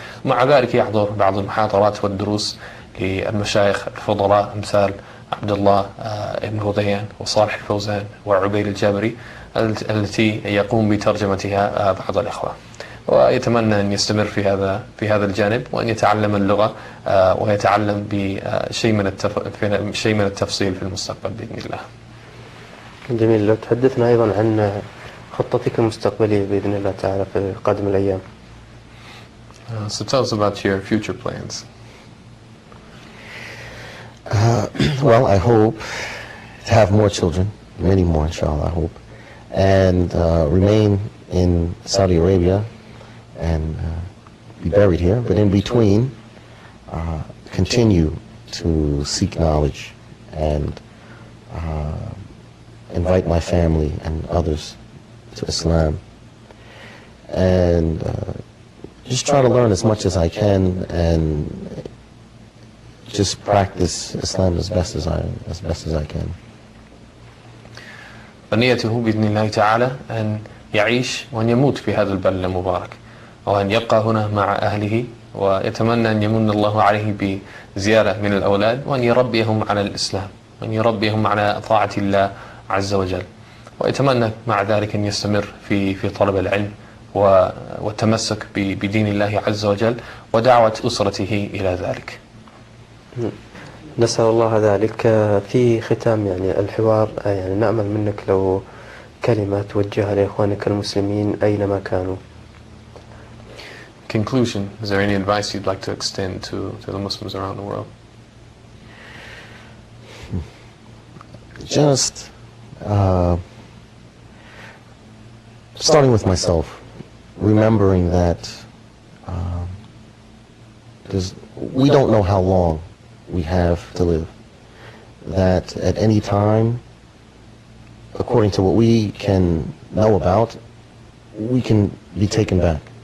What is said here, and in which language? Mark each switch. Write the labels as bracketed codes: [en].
[ar] مع ذلك يحضر بعض المحاضرات والدروس للمشايخ الفضلاء أمثال عبد الله ابن غضيان وصالح الفوزان وعبيد الجابري التي يقوم بترجمتها بعض الإخوة، ويتمنى أن يستمر في هذا الجانب وأن يتعلم اللغة ويتعلم بشيء من التفصيل في المستقبل بإذن الله. جميل. لو تحدثنا أيضا عن خطتك المستقبلية بإذن الله تعالى في قادم الأيام. [en] So tell us about your future plans. Well, I hope to have more children, many more, inshallah, I hope, and remain in Saudi Arabia and be buried here, but in between continue to seek knowledge and invite my family and others to Islam, and just try to learn as much as I can and just practice Islam as best as I can. [ar] فنيته بإذن الله تعالى أن يعيش وأن يموت في هذا البلد المبارك، وأن يبقى هنا مع أهله، ويتمنى أن يمن الله عليه بزيارة من الأولاد وأن يربيهم على الإسلام وأن يربيهم على طاعة الله عز وجل، ويتمنى مع ذلك أن يستمر في طلب العلم والتمسك بدين الله عز وجل ودعوة أسرته إلى ذلك. نسأل الله ذلك. في ختام يعني الحوار يعني نأمل منك لو كلمة توجهها لإخوانك المسلمين أينما كانوا. [en] Conclusion, is there any advice you'd like to extend to the Muslims around the world? Just starting with myself, remembering that we don't know how long we have to live, that at any time, according to what we can know about, we can be taken back,